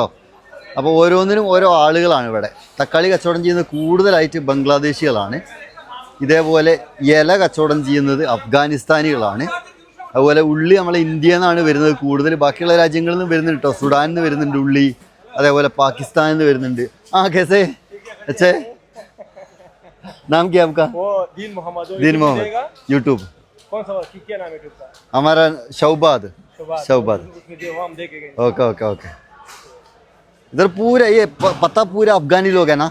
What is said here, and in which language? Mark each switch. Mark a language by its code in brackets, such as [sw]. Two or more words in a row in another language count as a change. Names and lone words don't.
[ml] അപ്പോൾ ഓരോന്നിനും ഓരോ ആളുകളാണ് ഇവിടെ. തക്കാളി കച്ചവടം ചെയ്യുന്നത് കൂടുതലായിട്ട് ബംഗ്ലാദേശികളാണ്. ഇതേപോലെ ഇല കച്ചവടം ചെയ്യുന്നത് അഫ്ഗാനിസ്ഥാനികളാണ്. അതുപോലെ ഉള്ളി നമ്മളെ ഇന്ത്യയിൽ നിന്നാണ് വരുന്നത് കൂടുതൽ. ബാക്കിയുള്ള രാജ്യങ്ങളിൽ നിന്ന് വരുന്നുണ്ട് കേട്ടോ. സുഡാനിൽ നിന്ന് വരുന്നുണ്ട് ഉള്ളി, അതേപോലെ പാകിസ്ഥാനിൽ നിന്ന് വരുന്നുണ്ട്. [hi] हाँ कैसे? अच्छे. नाम क्या आपका? दीन मोहम्मद. यूट्यूब कौन सा क्या नाम है यूट्यूब का? हमारा शौबाद. [en] okay okay okay. [hi] इधर पूरा ये पता पूरा अफगानी लोग है ना?